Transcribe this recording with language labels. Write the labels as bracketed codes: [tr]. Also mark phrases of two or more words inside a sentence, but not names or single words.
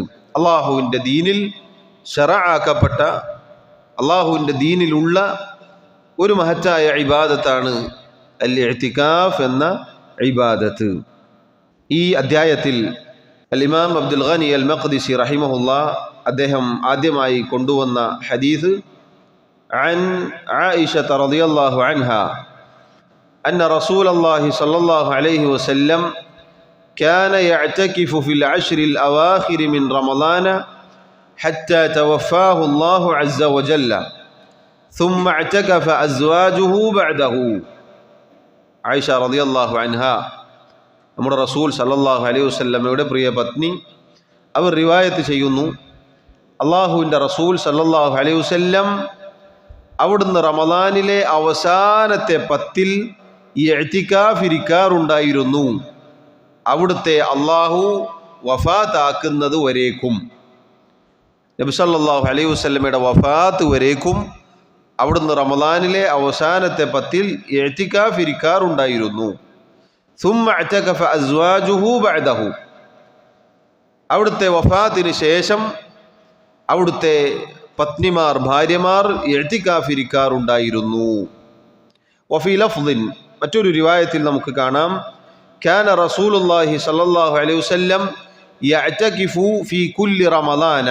[ml] അല്ലാഹുവിൻ്റെ ദീനിൽ ശറഅാക്കപ്പെട്ട, അല്ലാഹുവിൻ്റെ ദീനിലുള്ള ഒരു മഹത്തായ ഇബാദത്താണ് അൽ ഇഅ്തികാഫ് എന്ന ഇബാദത്ത്. ഈ അധ്യായത്തിൽ അൽ ഇമാം അബ്ദുൽ ഗനി അൽ മഖ്ദിസി റഹിമഹുല്ലാ അദ്ദേഹം ആദ്യമായി കൊണ്ടുവന്ന ഹദീസ് [ar] عن عائشة رضي الله عنها أن رسول الله صلى الله عليه وسلم كان يعتكف في العشر الأواخر من رمضان حتى توفاه الله عز وجل ثم اعتكف أزواجه بعده. عائشة رضي الله عنها [ml] നമ്മുടെ റസൂൽ [ar] صلى الله عليه وسلم [ml] പ്രിയ പത്നി അവർ റിവായത്ത് ചെയ്യുന്നു, അള്ളാഹുവിൻ്റെ റസൂൽ [ar] صلى الله عليه وسلم [ml] അവിടുന്ന് റമദാനിലെ അവസാനത്തെ 10 ഇഅ്തികാഫ് ഇരിക്കാറുണ്ടായിരുന്നു, അവിടുത്തെ അള്ളാഹു വഫാത്താക്കുന്നത് വരേക്കും. നബി [ar] صلى الله عليه وسلم [ml] വഫാത്ത് വരേക്കും അവിടുന്ന് റമദാനിലെ അവസാനത്തെ 10 ഇഅ്തികാഫ് ഇരിക്കാറുണ്ടായിരുന്നു. [ar] ثم اعتكف أزواجه بعده. [ml] അവിടുത്തെ വഫാത്തിന് ശേഷം അവിടുത്തെ പത്നിമാർ, ഭാര്യമാർ ഇഅ്തികാഫ് ഇരിക്കാറുണ്ടായിരുന്നു. [ar] وفي لفظ, [ml] മറ്റൊരു റിവായത്തിൽ നമുക്ക് കാണാം, [ar] كان رسول الله صلى الله عليه وسلم يعتكف في كل رمضان.